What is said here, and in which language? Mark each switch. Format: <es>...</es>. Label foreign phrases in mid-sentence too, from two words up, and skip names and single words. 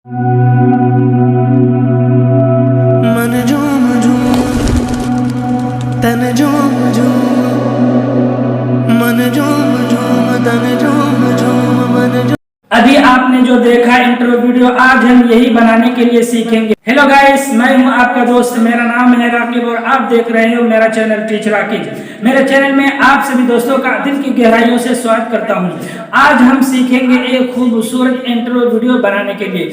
<hi>मन झूम झूम तन झूम झूम मन झूम झूम तन झूम झूम मन झूम। अभी आपने जो देखा</hi> <en>intro video,</en> <hi>आज हम यही बनाने के लिए सीखेंगे।</hi> <en>hello guys,</en> <hi>मैं हूं आपका दोस्त, मेरा नाम है राकिब और आप देख रहे हो मेरा चैनल टीच राकिब। मेरे चैनल में आप सभी दोस्तों का दिल की गहराइयों से स्वागत करता हूं। आज हम सीखेंगे एक खूबसूरत</hi> <en>intro video</en> <hi>बनाने के लिए।</hi>